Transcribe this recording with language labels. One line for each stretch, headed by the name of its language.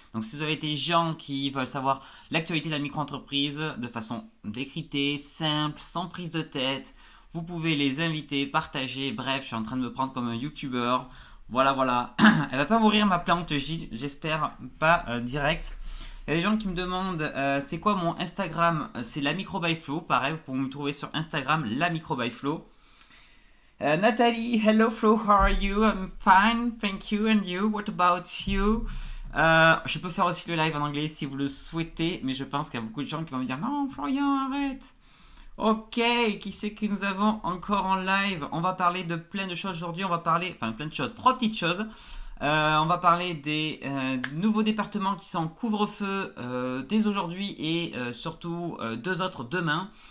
French: Donc si vous avez des gens qui veulent savoir l'actualité de la micro-entreprise de façon décryptée, simple, sans prise de tête, vous pouvez les inviter, partager. Bref, je suis en train de me prendre comme un youtubeur. Voilà, voilà. Elle va pas mourir ma plante, j'espère pas direct. Il y a des gens qui me demandent c'est quoi mon Instagram? C'est la Micro by Flo. Pareil, vous pouvez me trouver sur Instagram, la Micro by Flo.
English: Nathalie, hello Flo, how are you? I'm fine, thank you, and you? What about you?
French: Je peux faire aussi le live en anglais si vous le souhaitez, mais je pense qu'il y a beaucoup de gens qui vont me dire non, Florian, arrête. Ok, qui c'est que nous avons encore en live? On va parler de plein de choses aujourd'hui. On va parler, enfin plein de choses, trois petites choses. On va parler des nouveaux départements qui sont en couvre-feu dès aujourd'hui et surtout deux autres demain.